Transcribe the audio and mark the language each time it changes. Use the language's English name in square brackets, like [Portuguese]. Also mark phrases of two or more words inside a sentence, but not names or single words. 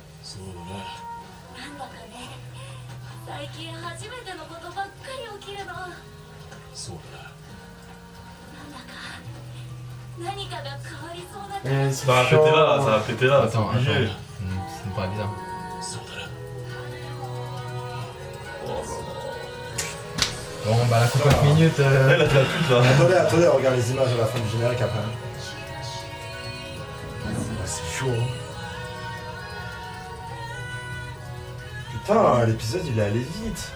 [Japanese] そうだな。なんだかね、最近初めてのことばっかり起きるの。なんだそうだな。か何かが変わりそうだか Eh, ら。 [French] ça va péter là, ça va péter là, c'est Attends, obligé. ça me paraît bizarre. [Japanese] そうだな。 [French] Bon, bah la coupe 5 minutes. Eh, là, t'as la pute là. Attendez, regarde les images à la fin du générique après. C'est chaud. Hein. Putain, l'épisode il est allé vite.